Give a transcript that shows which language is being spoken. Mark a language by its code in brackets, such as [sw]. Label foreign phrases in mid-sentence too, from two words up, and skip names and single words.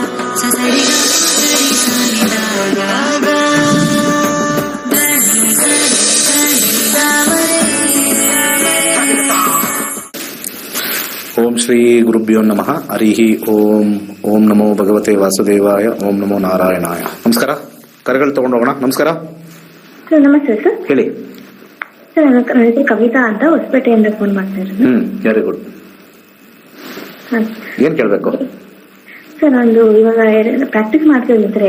[sa] ಓಂ ಶ್ರೀ ಗುರುಭ್ಯೋ ನಮಃ. ಹರಿ ಓಂ. ಓಂ ನಮೋ ಭಗವತೆ ವಾಸುದೇವಾಯ. ಓಂ ನಮೋ ನಾರಾಯಣಾಯ. [kn] ನಮಸ್ಕಾರ. ಕರೆಗಳು ತಗೊಂಡೋಗೋಣ. ನಮಸ್ಕಾರ ಸರ್. ನಮಸ್ತೆ ಸರ್. ಹೇಳಿ ಸರ್. ನನ್ನ ಹೆಸರು ಕವಿತಾ ಅಂತ ಹೊಸಪೇಟೆಯಿಂದ ಫೋನ್ ಮಾಡ್ತಾ ಇರೋದು. [en] very good. [kn] ಏನ್ ಕೇಳ್ಬೇಕು ಸರ್? ನಂದು ಇವಾಗ ಪ್ರಾಕ್ಟೀಸ್ ಮಾಡ್ತಿದ್ದೀನಿ ಸರ್.